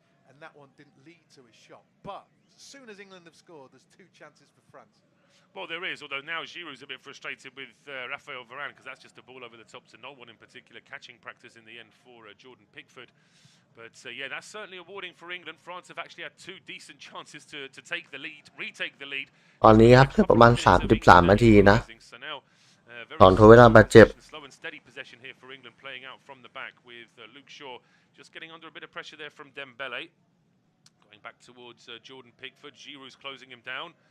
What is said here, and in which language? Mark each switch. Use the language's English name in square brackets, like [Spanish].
[English] And that one didn't lead to a shot. But as soon as England have scored, there's two chances for France. Well, there is, although now Giroud's a bit frustrated with Raphael Varane because that's just a ball over the top to no one in particular. Catching practice in the end for Jordan Pickford. But yeah, that's certainly a warning for England. France have actually had two decent chances to take the lead, retake the lead. [Thai] ตอนนี้ครับประมาณ33นาทีนะตอนทดเวลาบาดเจ็บ [English] Slow and steady possession here for England, playing out from the back with Luke Shaw just getting under a bit of pressure there from Dembele. Going back towards Jordan Pickford, Giroud's closing him down.